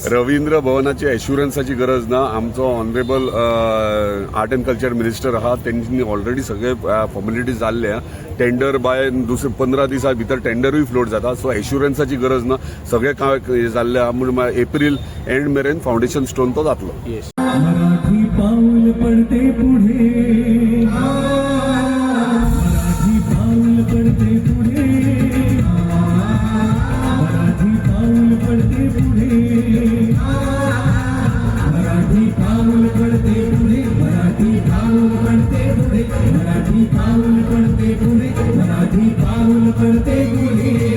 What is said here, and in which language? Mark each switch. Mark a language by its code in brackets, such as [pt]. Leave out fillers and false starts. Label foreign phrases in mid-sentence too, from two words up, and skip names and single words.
[kok] रवींद्र भवनाची एश्युरन्साची गरज ना आमचो [en] honourable art and culture minister [kok] आहा त्यांनी ऑलरेडी सगळे फॉर्मेलिटीज जाल्ले टेंडर बाय 15 दिसा भितर टेंडरूय फ्लोट जाता सो एश्युरन्साची गरज ना सगळे काम जाल्ले आहा म्हणून [en] April end [kok] मेरेन [en] foundation stone [kok] तो जातलो [mr] मराठी पाऊल पडते पुढे मराठी पाऊल पडते पुढे मराठी पाऊल पडते पुढे मराठी पाऊल पडते पुढे मराठी पाऊल पडते पुढे मराठी पाऊल पडते पुढे मराठी पाऊल पडते पुढे